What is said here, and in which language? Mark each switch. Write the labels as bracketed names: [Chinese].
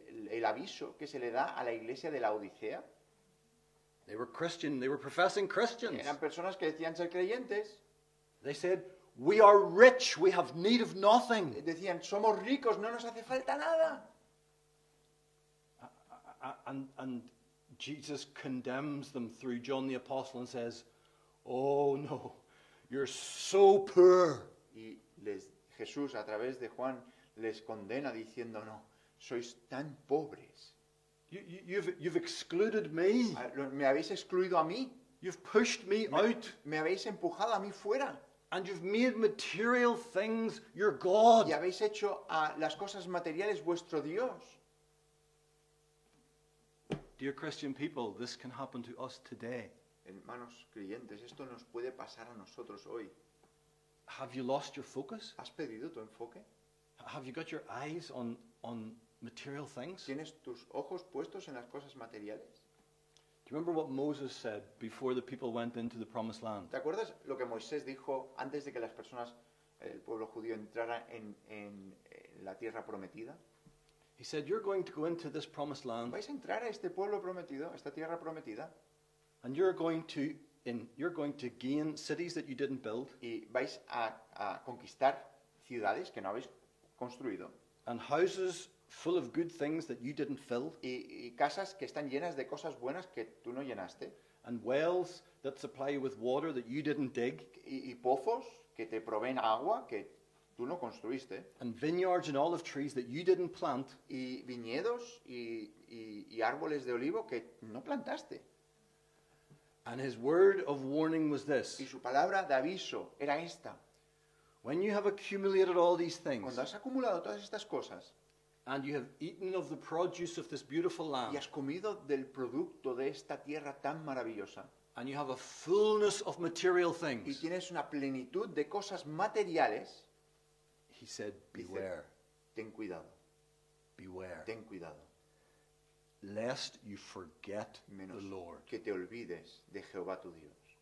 [Spanish] El aviso que se le da a la iglesia de la Odisea. [English] They were Christian, they were professing Christians. [Spanish] Eran personas que decían ser creyentes. [English] They said, we are rich, we have need of nothing. [Spanish] Decían, somos ricos, no nos hace falta nada. [English] And Jesus condemns them through John the Apostle and says, oh no, you're so poor. [Spanish] Y Jesús a través de Juan les condena diciendo, no, sois tan pobres. [English] You've excluded me. [Spanish] Me habéis excluido a mí. [English] You've pushed me out. [Spanish] Me habéis empujado a mí fuera. [English] And you've made material things your God. [Spanish] Y habéis hecho a las cosas materiales vuestro Dios. [English] Dear Christian people, this can happen to us today. [Spanish] Hermanos creyentes, esto nos puede pasar a nosotros hoy. [English] Have you lost your focus? [Spanish] ¿Has perdido tu enfoque? [English] Have you got your eyes on material things? Do [Spanish] ¿Tienes tus ojos puestos en las cosas materiales? [English] you remember what Moses said before the people went into the promised land? [Spanish] ¿Te acuerdas lo que Moisés dijo antes de que las personas, el pueblo judío, entrara en la tierra prometida? [English] He said, you're going to go into this promised land [Spanish] ¿Vais a entrar a este pueblo prometido, a esta tierra prometida? [English] and you're going to gain cities that you didn't build [Spanish] Y vais a conquistar ciudades que no habéis construido. [English] and houses full of good things that you didn't fill [Spanish] Y casas que están llenas de cosas buenas que tú no llenaste. [English] and wells that supply you with water that you didn't dig [Spanish] Y pozos que te proveen agua que tú no construiste. [English] and vineyards and olive trees that you didn't plant. [Spanish] Y viñedos y árboles de olivo que no plantaste. [English] And his word of warning was this: [Spanish] Y su palabra de aviso era esta. [English] when you have accumulated all these things [Spanish] Cuando has acumulado todas estas cosas [English] and you have eaten of the produce of this beautiful [Spanish] y [English] land [Spanish] has comido del producto de esta tierra tan maravillosa [English] and you have a fullness of material [Spanish] y [English] things, [Spanish] tienes una plenitud de cosas materiales, [English] he said, [Spanish] dice, [English] beware, [Spanish] ten cuidado, [English] beware, [Spanish] ten cuidado, [English] lest you forget [Spanish] menos [English] the Lord. [Spanish] que te olvides de Jehová tu Dios.